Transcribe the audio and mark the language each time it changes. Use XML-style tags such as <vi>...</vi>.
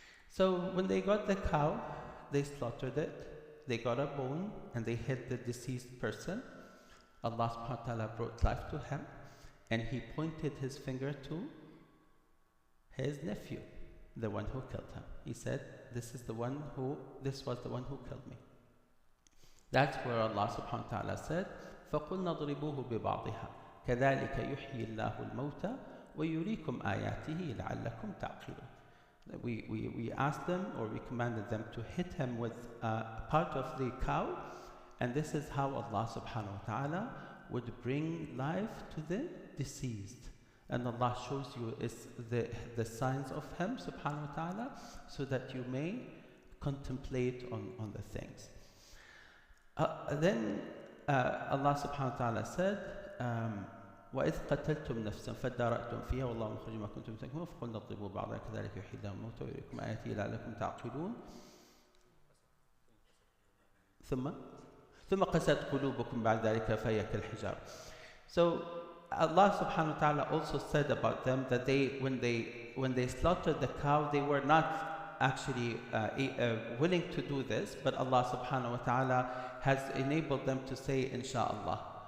<en>So when they got the cow, they slaughtered it, they got a bone, and they hid the deceased person. Allah subhanahu wa ta'ala brought life to him, and he pointed his finger to his nephew, the one who killed him. He said, this was the one who killed me. That's where Allah subhanahu wa ta'ala said,</en> <ar>فَقُلْنَا ضْرِبُوهُ بِبَعْضِهَا كَذَلِكَ يُحْيِي اللَّهُ الْمَوْتَى وَيُرِيكُمْ آيَاتِهِ لَعَلَّكُمْ تَعْقِلُونَ.</ar> <en>We asked them, or we commanded them to hit him with part of the cow, and this is how Allah subhanahu wa ta'ala would bring life to the deceased. And Allah shows you the signs of him subhanahu wa ta'ala, so that you may contemplate on the things. Then Allah subhanahu wa ta'ala said,</en> <ar>وَإِذْ قَتَلْتُمْ نَفْسًا فَادَّارَأْتُمْ فِيهَا وَاللَّهُ مُخْرِجٌ مَا كُنْتُمْ تَكْتُمُونَ فَقُلْنَا اضْرِبُوا بَعْضَهَا كَذَلِكَ يُحْيِي اللَّهُ الْمَوْتَى وَيُرِيكُمْ آيَاتِهِ لَعَلَّكُمْ تَعْقِلُونَ ثم قست قلوبكم بعد ذلك فهي كالحجارة.</ar> <en>So Allah subhanahu wa ta'ala also said about them that when they slaughtered the cow, they were not actually willing to do this, but Allah subhanahu wa ta'ala has enabled them to say inshaAllah.</en>